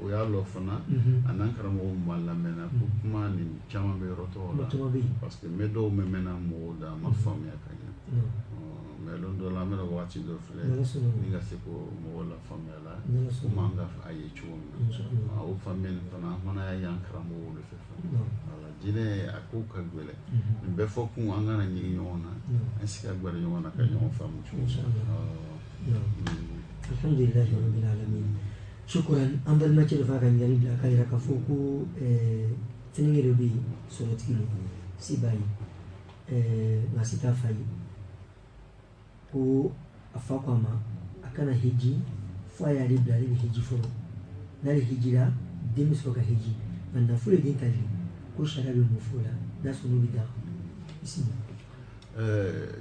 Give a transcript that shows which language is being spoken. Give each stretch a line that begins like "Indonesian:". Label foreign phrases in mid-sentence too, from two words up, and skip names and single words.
Bambara: y'a lɔ fana a n'an karamɔgɔw ma lamɛnna ko kuma nin caman bɛ yɔrɔ tɔgɔ la parce que n bɛ dɔw mɛnna mɔgɔw da a ma faamuya ka ɲɛ mais don dɔ la an bɛna waati dɔ filɛ ni ka se ko mɔgɔw la faamuya la komi an ka a ye cogo min na o faamuyali fana an fana y'a y'an karamɔgɔw de fɛ fana wala jinɛ a ko ka gɛlɛn nin bɛɛ fɔ kun an kana ɲigi ɲɔgɔn na an si ka gbɛrɛ ɲɔgɔn na ka ɲɔgɔn faamu cogo
Arabic: الحمد لله رب العالمين.
Bambara: Shukran. An balimakɛ dɔ fana ka ɲininkali bila k'a yira k'a fɔ ko fɛnkɛ dɔ bɛ yen sɔrɔtigi don si b'a ye nka si t'a fa ye ko a fa ko a ma a kana hiji fo a y'ale bila ale bɛ hiji fɔlɔ n'ale hijira den bɛ sɔrɔ ka hiji nka nafolo ye den ta de ko sariya bɛ mun fɔ o la n'a sɔrɔ n'o bɛ da bisimila.